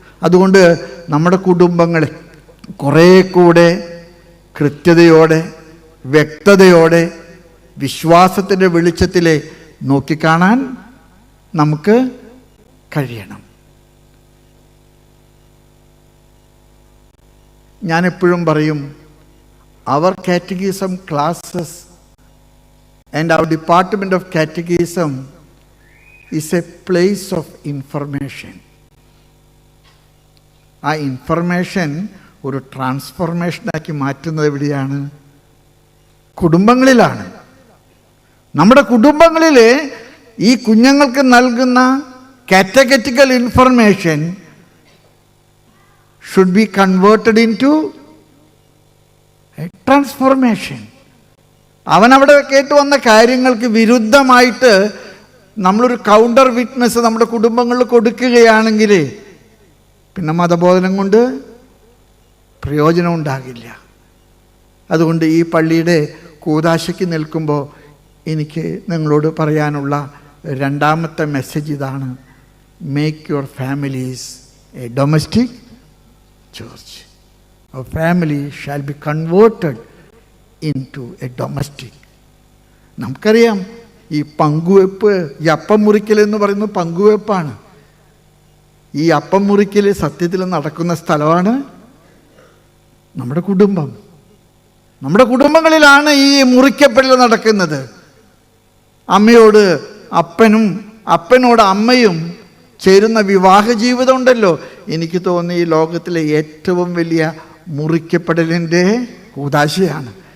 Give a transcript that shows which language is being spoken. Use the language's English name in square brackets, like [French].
[Malayalam] അതുകൊണ്ട് നമ്മുടെ കുടുംബങ്ങളെ കുറേ കൂടെ കൃത്യതയോടെ, വ്യക്തതയോടെ, വിശ്വാസത്തിൻ്റെ വെളിച്ചത്തിൽ നോക്കിക്കാണാൻ നമുക്ക് കഴിയണം. ഞാനെപ്പോഴും പറയും, [English] our catechism classes and our department of catechism is a place of information. [Malayalam] ആ ഇൻഫർമേഷൻ ഒരു ട്രാൻസ്ഫോർമേഷനാക്കി മാറ്റുന്നത് എവിടെയാണ്? കുടുംബങ്ങളിലാണ്. നമ്മുടെ കുടുംബങ്ങളിൽ ഈ കുഞ്ഞുങ്ങൾക്ക് നൽകുന്ന [English] Categorical information should be converted into a transformation. [Malayalam] അവനവിടെ കേട്ടു വന്ന കാര്യങ്ങൾക്ക് വിരുദ്ധമായിട്ട് നമ്മളൊരു കൗണ്ടർ വിറ്റ്നസ് നമ്മുടെ കുടുംബങ്ങളിൽ കൊടുക്കുകയാണെങ്കിൽ പിന്നെ മതബോധനം കൊണ്ട് പ്രയോജനം ഉണ്ടാകില്ല. അതുകൊണ്ട് ഈ പള്ളിയുടെ കൂദാശയ്ക്ക് നിൽക്കുമ്പോൾ എനിക്ക് നിങ്ങളോട് പറയാനുള്ള രണ്ടാമത്തെ മെസ്സേജ് ഇതാണ്: [English] Make your families a domestic church. A family shall be converted into a domestic. [Malayalam] നമുക്കറിയാം, ഈ പങ്കുവെപ്പ്, ഈ അപ്പം മുറിക്കൽ എന്ന് പറയുന്നത് പങ്കുവെപ്പാണ്. ഈ അപ്പം മുറിക്കൽ സത്യത്തിൽ നടക്കുന്ന സ്ഥലമാണ് നമ്മുടെ കുടുംബം. നമ്മുടെ കുടുംബങ്ങളിലാണ് ഈ മുറിക്കപ്പെടൽ നടക്കുന്നത്. അമ്മയോട് അപ്പനും അപ്പനോട് അമ്മയും ചേരുന്ന വിവാഹ ജീവിതം ഉണ്ടല്ലോ, എനിക്ക് തോന്നി ഈ ലോകത്തിലെ ഏറ്റവും വലിയ മുറിക്കപ്പെടലിൻ്റെ കൂദാശയാണ്.